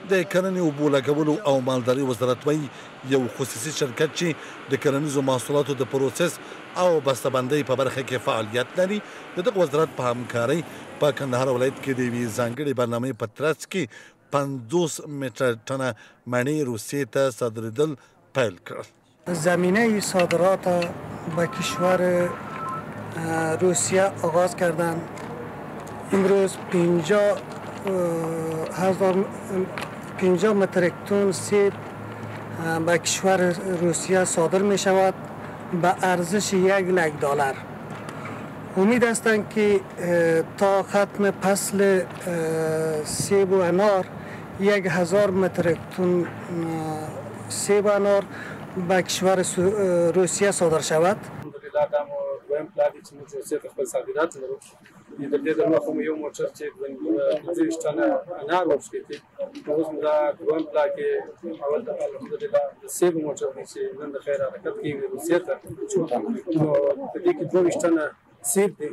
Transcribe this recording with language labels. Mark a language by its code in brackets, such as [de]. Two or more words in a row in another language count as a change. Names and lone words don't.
[ps] د کرنې اوبو لګولو او مالدارۍ وزارت وایي یو خصوصي شرکت چې د کرنیزو محصولاتو د پروسس او بسته‌بندۍ په برخه کې فعالیت لري د دغه وزارت په همکارۍ په کندهار ولایت کې د یوې ځانګړې برنامې په ترڅ کې 50 متر ټنه مڼې روسیې ته صادرېدل پیل کړل. [fa] زمینه صادرات به کشور روسیه آغاز کردند. امروز 50 متریک تن سیب به کشور روسیه صادر می شود به ارزش $1,00,000. امید هستند که تا ختم فصل سیب و انار 1000 متریک تن سیب و انار به کشور روسیه صادر شود. [ps] الحمدلله دا مو دویم پلان دی چې موږ روسیې ته خپل صادرات لرو. د دې د مخه مو یو موټر چې 25 ټنه انار ورشکېدي. اوس موږ دا دویم پلان کې اول د الحمدلله د سیب موټر دی چې نن د خیر حرکت کوي روسیې ته. نو په دې کې 22 ټنه سیب دی.